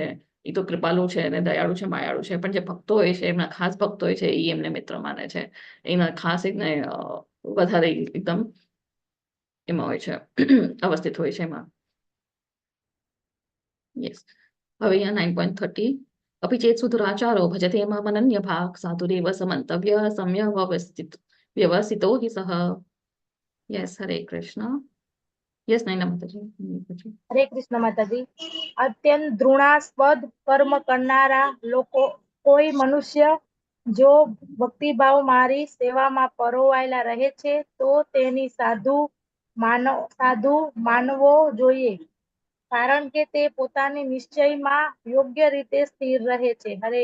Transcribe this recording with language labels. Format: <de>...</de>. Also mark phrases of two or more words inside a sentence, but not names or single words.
<gu>એ તો કૃપાલુ છે અને દયાળુ છે, માયાળુ છે. પણ જે ભક્તો હોય છે, એમના ખાસ ભક્તો હોય છે, એ એમને મિત્ર માને છે, એના ખાસ એકને વધારે એકદમ એમાં હોય છે, અવસ્થિત હોય છે એમાં. યસ. હવે અહીંયા</gu> <sa>9.30 अपि चेत् सुदुराचारो भजते मामनन्य भाग साधुरेव समन्तव्य सम्य व्यवसितो हि सः.</sa> <gu>યસ, હરે કૃષ્ણ. યસ, નૈના માતાજી. હરે કૃષ્ણ માતાજી. અત્યંત ઘૃણાસ્પદ કર્મ કરનારા લોકો, કોઈ મનુષ્ય જો ભક્તિભાવ મારી સેવામાં પરોવાયેલા રહે છે તો તેની સાધુ માનવો જોઈએ, કારણ કે તે પોતાની નિશ્ચયમાં યોગ્ય રીતે સ્થિર રહે છે.</gu>